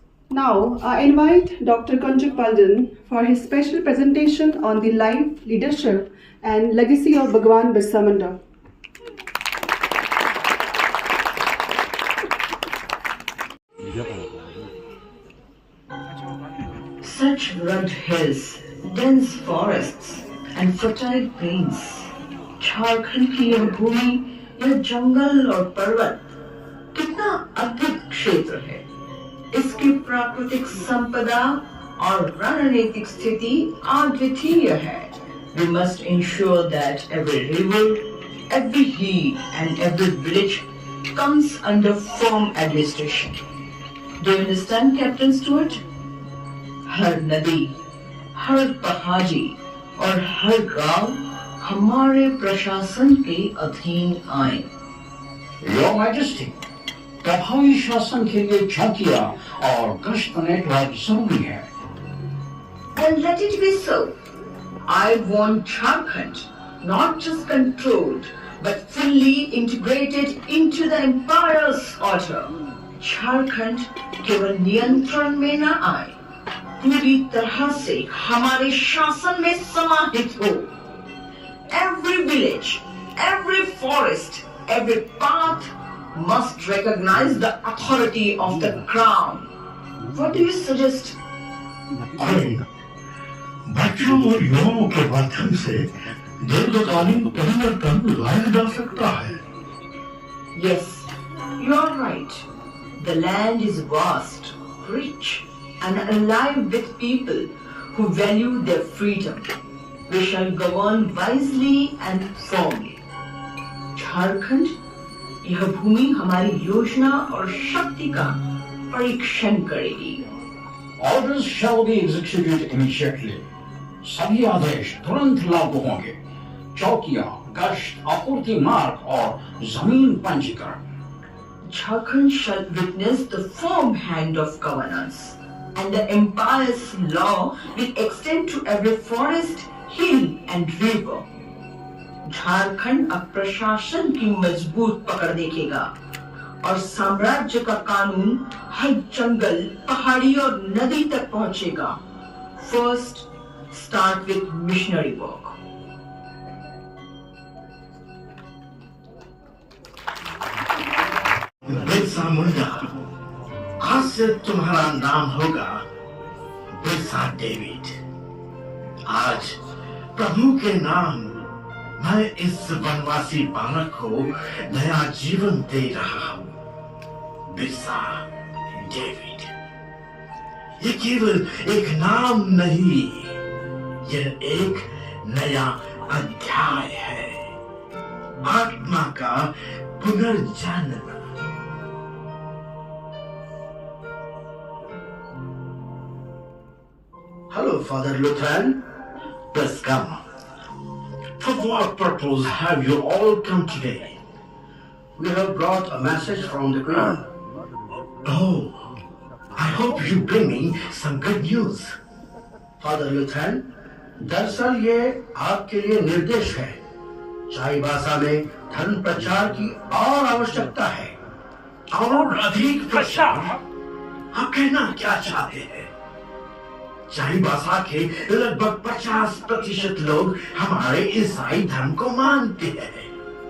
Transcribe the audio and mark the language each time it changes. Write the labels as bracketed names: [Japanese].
[English] Now, I invite Dr. Kanchuk Paldan for his special presentation on the life, leadership and legacy of Bhagwan Birsa Munda. such rugged hills, dense forests and fertile plains. [Hindi] Jharkhand की यह भूमि, यह जंगल और पर्वत कितना अद्भुत क्षेत्र है। इसकी प्राकृतिक संपदा और रणनीतिक स्थिति अद्वितीय है। [English] We must ensure that every river, every hill and every village comes under firm administration. Do you understand, Captain Stewart? [Hindi] हर नदी, हर पहाड़ी और हर गांव हमारे प्रशासन के अधीन आए। [English] your majesty, [Hindi] प्रभावी शासन के लिए चौकियां और गश्त नेटवर्क जरूरी है। [English] Then let it be so. I want Jharkhand not just controlled but fully integrated into the empire's order. Jharkhand केवल नियंत्रण में न आए, पूरी तरह से हमारे शासन में समाहित हो। Every village, every forest, every path must recognize the authority of the crown. What do you suggest? [Hindi] बच्चों और युवाओं के माध्यम से दीर्घकालीन परिवर्तन लाया जा सकता है। [English] Yes, you are right. The land is vast, rich, and alive with people who value their freedom. We shall govern wisely and firmly. [Hindi] Jharkhand, यह भूमि हमारी योजना और शक्ति का परीक्षण करेगी। [English] Orders shall be executed immediately. [Hindi] सभी आदेश तुरंत लागू होंगे। चौकियां, गश्त, आपूर्ति मार्ग और जमीन पंजीकरण। [English] Jharkhand shall witness the firm hand of governance, and the empire's law will extend to every forest, hill and river. [Hindi] Jharkhand अब प्रशासन की मजबूत पकड़ देखेगा और साम्राज्य का कानून हर जंगल, पहाड़ी और नदी तक पहुंचेगा। [English] First, start with missionary work. [Hindi] Birsa Munda, आज से तुम्हारा नाम होगा बिरसा डेविड। आज प्रभु के नाम मैं इस वनवासी बालक को नया जीवन दे रहा हूँ। बिरसा डेविड, ये केवल एक नाम नहीं, यह एक नया अध्याय है, आत्मा का पुनर्जन्म। [English] Hello, Father Lutheran. Please come. For what purpose have you all come today? We have brought a message from the Queen. Oh, I hope you bring me some good news. [Hindi] Father Lutheran, दरअसल ये आपके लिए निर्देश है। चाईबासा में धर्म प्रचार की और आवश्यकता है। और अधिक प्रचार? आप कहना क्या चाहते हैं? चाईबासा के लगभग 50% लोग हमारे ईसाई धर्म को मानते हैं।